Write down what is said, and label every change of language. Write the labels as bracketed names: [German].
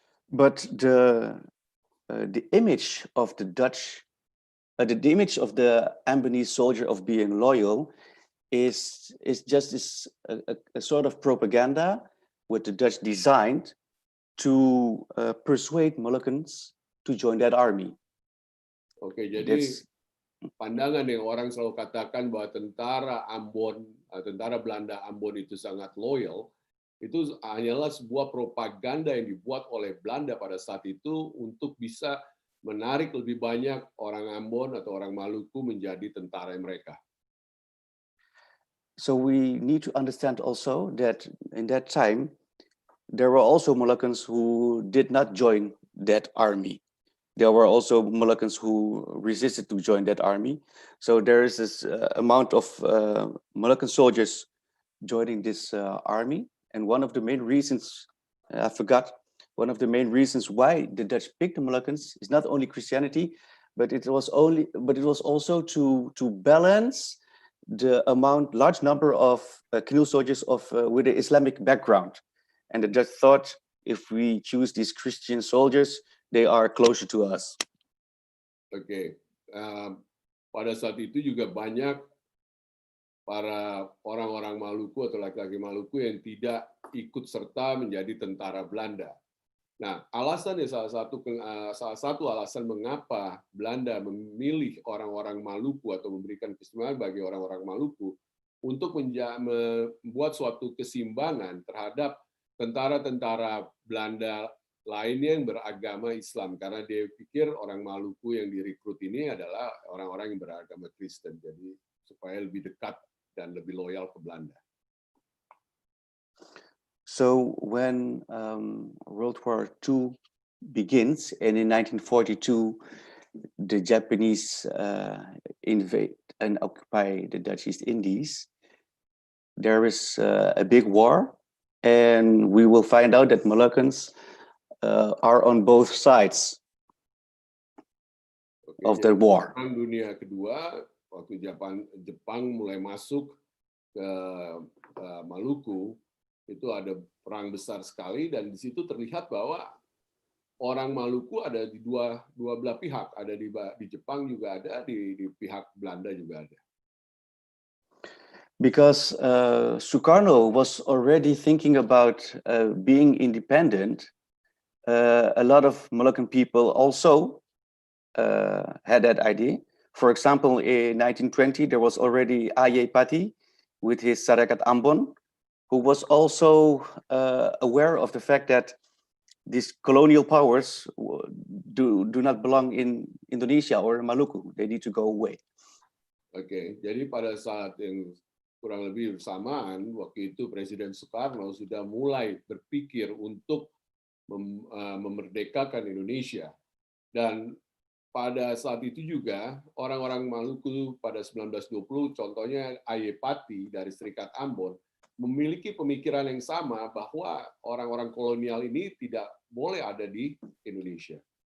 [English] But the image of the Dutch, the image of the Ambonese soldier of being loyal is just a sort of propaganda what the Dutch designed to persuade Moluccans to join that army. [Indonesian] Oke, jadi pandangan yang orang selalu katakan bahwa tentara Belanda Ambon itu sangat loyal, itu hanyalah sebuah propaganda yang dibuat oleh Belanda pada saat itu untuk bisa menarik lebih banyak orang Ambon atau orang Maluku menjadi tentara mereka. [English] So we need to understand also that in that time, there were also Moluccans who did not join that army. There were also Moluccans who resisted to join that army. So there is this amount of Moluccan soldiers joining this army. And one of the main reasons, one of the main reasons why the Dutch picked the Moluccans is not only Christianity, but it was also to balance the large number of canoe soldiers with an Islamic background. And the Dutch thought, if we choose these Christian soldiers, they are closer to us. [Indonesian] Oke, pada saat itu juga banyak para orang-orang Maluku atau laki-laki Maluku yang tidak ikut serta menjadi tentara Belanda. Nah, alasan salah satu alasan mengapa Belanda memilih orang-orang Maluku atau memberikan keistimewaan bagi orang-orang Maluku untuk membuat suatu keseimbangan terhadap tentara-tentara Belanda lainnya yang beragama Islam, karena dia pikir orang Maluku yang direkrut ini adalah orang-orang yang beragama Kristen, jadi supaya lebih dekat dan lebih loyal ke Belanda. [English] So when World War II begins, and in 1942, the Japanese invade and occupy the Dutch East Indies, there is a big war, and we will find out that Moluccans are on both sides of the war. [Indonesian] Perang Dunia Kedua, waktu Jepang mulai masuk ke Maluku, itu ada perang besar sekali, dan di situ terlihat bahwa orang Maluku ada di dua belah pihak, ada di Jepang juga ada, di pihak Belanda juga ada. [English] Because Sukarno was already thinking about being independent, a lot of Moluccan people also had that idea. For example, in 1920, there was already Aye Pati with his Sarakat Ambon, who was also aware of the fact that these colonial powers do not belong in Indonesia or Maluku. They need to go away. [Indonesian] Oke, jadi pada saat yang kurang lebih bersamaan, waktu itu Presiden Soekarno sudah mulai berpikir untuk memerdekakan Indonesia. Dan pada saat itu juga orang-orang Maluku pada 1920, contohnya Aye Pati dari Serikat Ambon, memiliki pemikiran yang sama bahwa orang-orang kolonial ini tidak boleh ada di Indonesia.